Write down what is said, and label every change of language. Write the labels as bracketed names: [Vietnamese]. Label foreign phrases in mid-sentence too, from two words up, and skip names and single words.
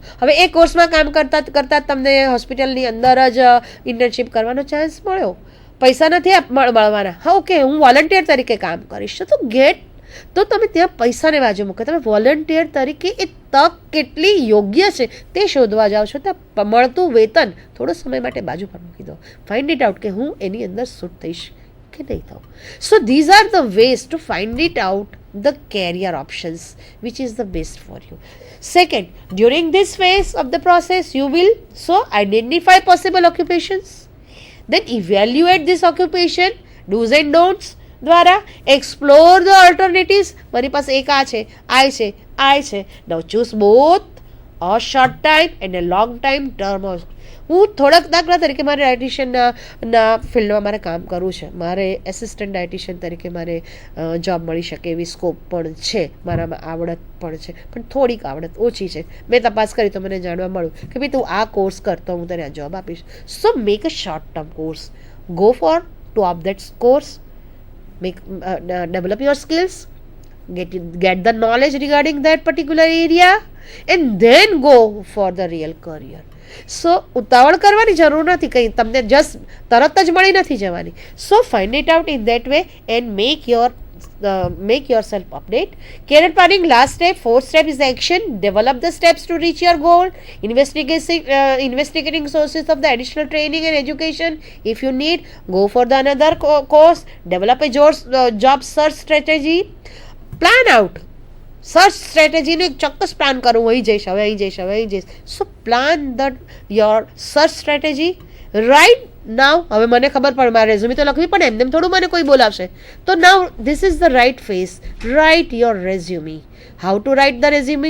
[Gujarati] હવે એ કોર્સમાં કામ કરતાં તમને હોસ્પિટલની અંદર જ ઇન્ટર્નશીપ કરવાનો ચાન્સ મળ્યો, પૈસા નથી મળવાના, હા ઓકે હું વોલન્ટિયર તરીકે કામ કરીશ, તો તમે ત્યાં પૈસાને બાજુ મૂકો, તમે વોલન્ટિયર તરીકે એ તક કેટલી યોગ્ય છે તે શોધવા જાઓ છો. ત્યાં મળતું વેતન થોડો સમય માટે બાજુ પર મૂકી દો, [English] find it out [Gujarati] કે હું એની અંદર શૂટ થઈશ કે નહીં થાઉં. [English] So these are the ways to find it out the career options which is the best for you. Second, during this phase of the process you will identify possible occupations, then evaluate this occupation, do's and don'ts દ્વારા explore the alternatives. [Gujarati] મારી પાસે એક આ છે, આ છે. [English] Now choose both a short time and a long time term. [Gujarati] હું થોડાક દાખલા તરીકે મારે ડાયટિશિયનના ફિલ્ડમાં મારે કામ કરવું છે, મારે [English] assistant dietitian [Gujarati] તરીકે મારે જોબ મળી શકે એવી સ્કોપ પણ છે, મારામાં આવડત પણ છે, પણ થોડીક આવડત ઓછી છે. મેં તપાસ કરી તો મને જાણવા મળ્યું કે ભાઈ તું આ કોર્સ કર તો હું તને આ જોબ આપીશ. [English] So make a short term course, go for two of that course, develop your skills, get the knowledge regarding that particular area and then go for the real career. [Gujarati] સો ઉતાવળ કરવાની જરૂર નથી, કંઈ તમને જસ્ટ તરત જ મળી નથી જવાની. [English] So find it out in that way and make yourself update. Career planning, last step, 4th step is the action. Develop the steps to reach your goal. Investigating sources of the additional training and education. If you need, go for the another course. Develop a job search strategy. Plan out. [Gujarati] સર્ચ સ્ટ્રેટેજીનું એક ચોક્કસ પ્લાન કરું, અહીં જઈશ. [English] So plan your search strategy right now. [Gujarati] હવે મને ખબર પડે મારે રેઝ્યુમી તો લખવી પડે, એમને થોડું મને કોઈ બોલાવશે, તો [English] now this is the right phase. Write your resume. How to write the resume?